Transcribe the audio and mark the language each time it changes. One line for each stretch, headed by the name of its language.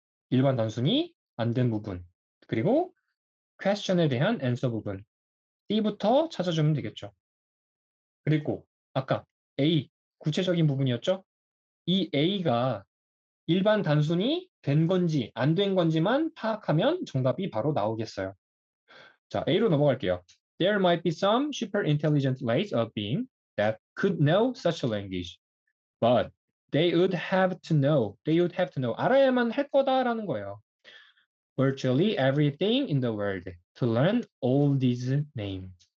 Korean: 일반 단순히 안 된 부분 그리고 question에 대한 answer 부분 C부터 찾아주면 되겠죠. 그리고 아까 A 구체적인 부분이었죠. 이 A가 일반 단순히 된 건지 안 된 건지만 파악하면 정답이 바로 나오겠어요. 자, A로 넘어갈게요.
English: There might be some super intelligent race of being that could know such a language, but they would have to know.
Korean: 알아야만 할 거다라는 거예요.
English: Virtually everything in the world to learn all these names.